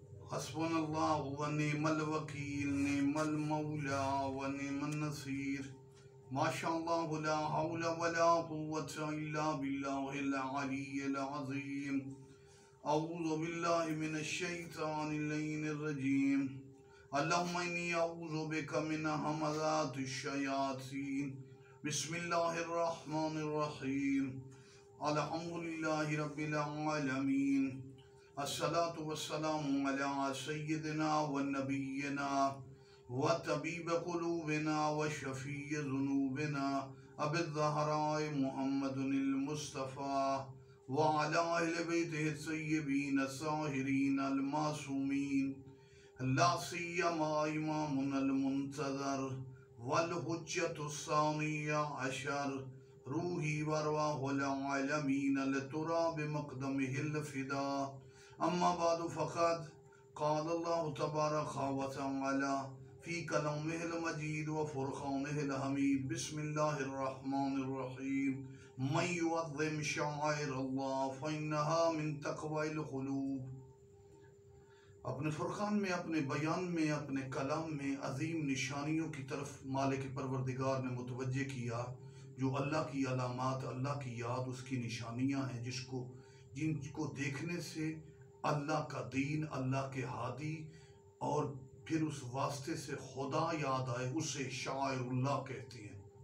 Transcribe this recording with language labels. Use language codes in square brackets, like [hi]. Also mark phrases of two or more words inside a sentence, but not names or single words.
[ar] حسبنا الله ونعم الوكيل، نعم المولى ونعم النصير. ما شاء الله لا حول ولا قوة إلا بالله العلي العظيم. أعوذ بالله من الشيطان الرجيم. اللهم إني أعوذ بك من همزات الشياطين. بسم الله الرحمن الرحيم. الحمد لله رب العالمين. الصلاة والسلام على سيدنا ونبينا وطبيب قلوبنا وشفيع ذنوبنا أبي الزهراء محمد المصطفى وعلى أهل بيته الطيبين الطاهرين المعصومين، لا سيما إمامنا المنتظر والحجة الثاني عشر, روحي وأرواح العالمين تراب مقدمه الفداء. أما بعد فقد قال الله تبارك وتعالى في كلامه المجيد وفرقانه الحميد. بسم الله الرحمن الرحيم. من يعظم شعائر الله فإنها من تقوى القلوب. [ur] اپنے فرقان میں، اپنے بیان میں، اپنے کلام میں عظیم نشانیوں کی طرف مالک پروردگار نے متوجہ کیا، جو اللہ کی علامات، اللہ کی یاد، اس کی نشانیاں ہیں، جن کو دیکھنے سے اللہ کا دین، اللہ کے ہادی اور پھر اس واسطے سے خدا یاد آئے، اسے شعائراللہ کہتے ہیں.